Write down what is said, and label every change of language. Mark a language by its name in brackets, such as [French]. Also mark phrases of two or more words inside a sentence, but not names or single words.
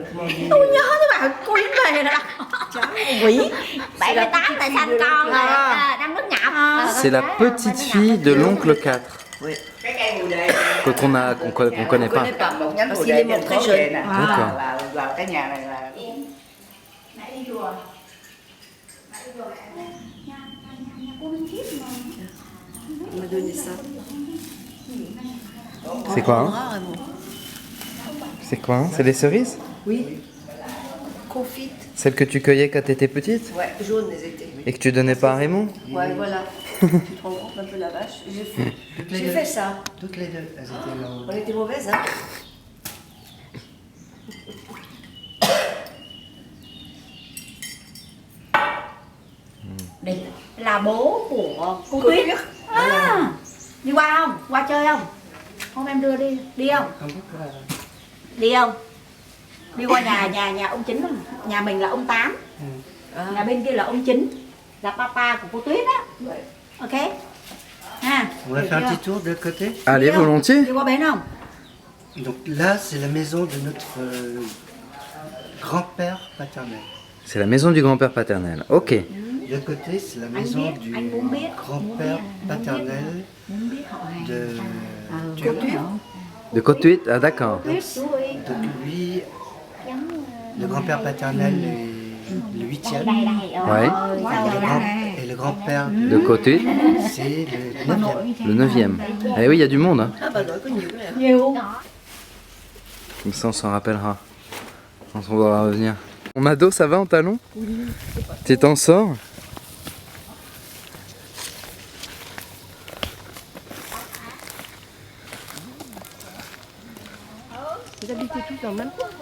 [Vietnamese] Tôi nhớ cái bà cô lính về đó. Quỷ. 78 là sanh con rồi, đang nước nhạo. [French] C'est la petite fille de l'oncle 4. Oui. Qu'on connaît pas. Parce qu'il est mort très jeune. D'accord. Vào cái nhà này là Mẹ đi chùa. Mẹ đi chùa mẹ. Nhà cô Minh Khiết mà. On m'a donné ça. C'est quoi hein? C'est quoi hein? C'est des cerises? Oui. Confite. Celles que tu cueillais quand tu étais petite? Ouais, jaunes elles étaient. Et que tu donnais pas à Raymond? Ouais, voilà. Tu te rends compte un peu la vache? J'ai fait ça. Toutes les deux, elles étaient là. On était mauvaises, hein? [Vietnamese] Đây là bố của cô Tuyết. À, đi qua không? Qua chơi không? Hôm em đưa đi, đi không? Đi không? Đi qua nhà ông Chính không? Nhà mình là ông Tám. Nhà bên kia là ông Chính, là papa của cô Tuyết á. Ok. Ha. [French] On va faire un petit tour de l'autre côté. Allez, volontiers. [Vietnamese] Đi qua bên không? [French] Donc là, c'est la maison de notre grand-père paternel. C'est la maison du grand-père paternel. Ok. De l'autre côté, c'est la maison du grand-père paternel de Tuyết. De Côte-Huit? Ah d'accord. Donc lui, le grand-père paternel est le 8e. Ouais. Et le grand-père De Côte-Huit? c'est le 9e. Le 9e. Eh oui, il y a du monde. Hein. Ah bah non, [Vietnamese] có nhiều cái này. Nhiều. [French] Comme ça, on s'en rappellera quand on va revenir. Mon ado, ça va en talon? Tu t'en sors? Vous habitez tous dans le même coin, quoi.